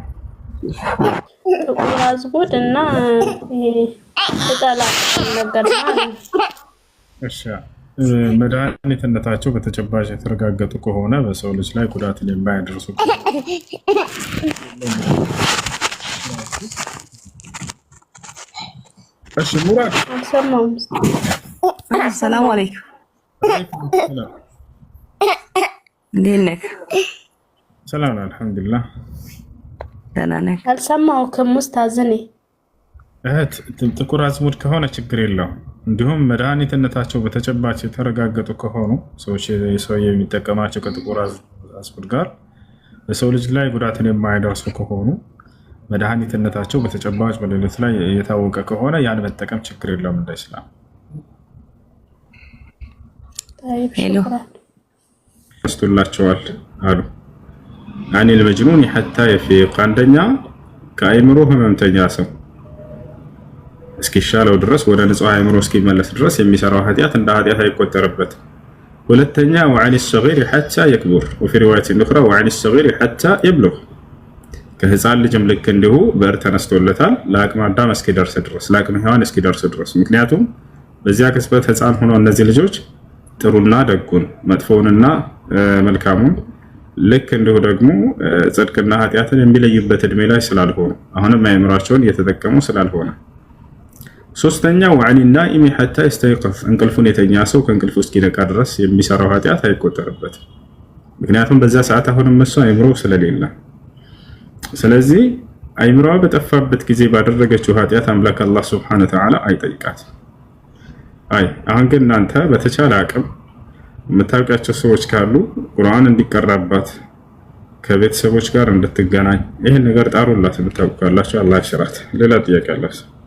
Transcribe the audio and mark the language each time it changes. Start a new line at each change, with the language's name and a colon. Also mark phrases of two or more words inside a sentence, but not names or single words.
Amharic: ጥቁር አዝሙድ እና ቅጠል ነገር ነው። እሺ መድኃኒትነታቸው በተጨባጭ የተረጋገጡ ከሆነ በሰው ልጅ ላይ ጉዳትን የማያደርሱ እሺ ሙራድ አልሰማሁም።
Arabic: السلام عليكم.
Amharic: እንዴት ነህ? ሰላም አልሐምዱሊላህ። ደህና ነህ? አልሰማሁም ኡስታዝ። እህት ጥቁር አዝሙድ ከሆነ ችግር የለውም። እንዲሁም መድኃኒትነታቸው በተጨባጭ የተረጋገጡ ከሆኑ ሰው የሚጠቀማቸው ከጥቁር አዝሙድ ጋር በሰው ልጅ ላይ ጉዳትን የማያደርሱ ከሆኑ መድኃኒትነታቸው በተጨባጭ በሌሎች ላይ የታወቀ ከሆነ ያን መጠቀም ችግር የለውም እንደ ኢስላም። ያስቱላቸዋል አሉ
Arabic: عن المجنون حتى يفيق።
Amharic: አንደኛ ከአይምሮ ህመምተኛ ሰው እስኪሻለው ድረስ ወደ ንጹህ አይምሮ እስኪመለስ ድረስ የሚሰራው ኃጢአት እንደ ኃጢአት አይቆጠርበት። ሁለተኛ
Arabic: وعن الصغير حتى يكبر وفي رواية أخرى وعن الصغير حتى يبلغ።
Amharic: ከህፃን ልጅም ልክ እንዲሁ በር ተነስቶለታል ለአቅመ አዳም እስኪደርስ ድረስ ለአቅመ ሔዋን እስኪደርስ ድረስ። ምክንያቱም በዚያ ቅጽበት ህፃን ሆኖ እነዚህ ልጆች ጥሩና ደጉን መጥፎውንና መልካሙን ልክ እንዲሁ ደግሞ ጽድቅና ኃጢአትን የሚለዩበት እድሜ ላይ ስላልሆኑ አሁንም አእምሯቸውን እየተጠቀሙ ስላልሆነ። ሶስተኛው
Arabic: وعن النائم حتى يستيقظ
Amharic: እንቅልፉን የተኛ ሰው ከእንቅልፉ እስኪነቃ ድረስ የሚሰራው ኃጢአት አይቆጠርበትም። ምክንያቱም በዛ ሰዓት አሁንም እሱ አእምሮ ስለሌለ። ስለዚህ አይምሮዋ በጠፋበት ጊዜ ባደረገችው ኃጢአት አምላክ አላህ
Arabic: سبحانه وتعالى
Amharic: አይጠይቃት። አሁን ግን እናንተ በተቻለ አቅም የምታውቃቸው ሰዎች ካሉ ቁርአን እንዲቀራባት ከቤተሰቦች ጋር እንድትገናኝ ይሄን ነገር ጣሩላት። የምታውቁ ካላችሁ አላህ ይሽራት። ሌላ ጥያቄ አላችሁ?